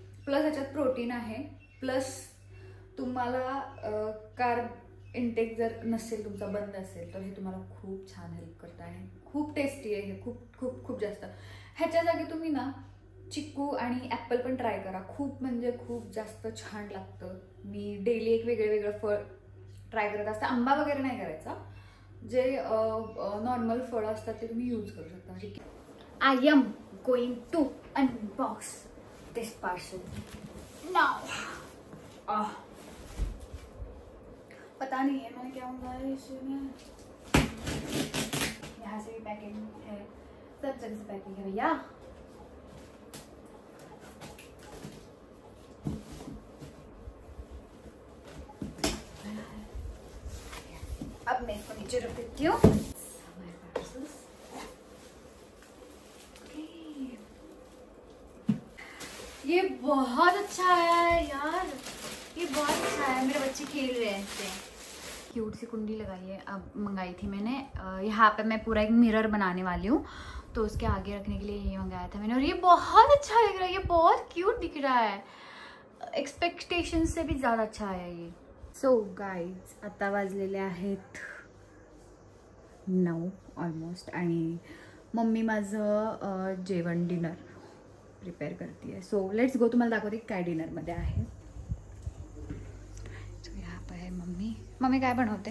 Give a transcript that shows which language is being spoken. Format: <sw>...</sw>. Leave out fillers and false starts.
<mr>Plus ह्याच्यात protein आहे, plus तुम्हाला कार्ब इंटेक जर नसेल तुमचा बंद असेल तर हे तुम्हाला खूप छान हेल्प करतं आणि खूप टेस्टी आहे हे, खूप खूप खूप जास्त. ह्याच्या जागी तुम्ही ना चिक्कू आणि ॲपल पण ट्राय करा. खूप म्हणजे खूप जास्त छान लागतं. मी डेली एक वेगळं फळ ट्राय करत असते. आंबा वगैरे नाही करायचा. जे नॉर्मल फळं असतात ते तुम्ही यूज करू शकता. ठीक आहे.</mr> <en>I am going to unbox this parcel now.</en> <hi>पता नहीं है मैंने क्या मंगाया इसमें. यहाँ से भी पैकिंग है, सब जगह से पैकिंग है भैया. अब मैं इसको नीचे रख देती हूँ. ये बहुत अच्छा है यार, ये बहुत अच्छा है. मेरे बच्चे खेल रहे हैं इससे. क्यूट सी कुंडी लगाई है. अब मंगाई थी मैंने. यहाँ पे मैं पूरा एक मिरर बनाने वाली हूँ, तो उसके आगे रखने के लिए ये मंगाया था मैंने. और ये बहुत अच्छा लग रहा है. ये बहुत क्यूट दिख रहा है. एक्सपेक्टेशन से भी ज़्यादा अच्छा है ये.</hi> <mr>सो गाईज, आता वाजलेले आहेत 9 ऑलमोस्ट. आणि मम्मी माझं जेवण डिनर प्रिपेअर करते आहे. So let's go. तुम्हाला दाखवते काय डिनरमध्ये आहे. सो</mr> <hi>यहाँ पर है मम्मी.</hi> <mr>मम्मी काय बनवते?</mr>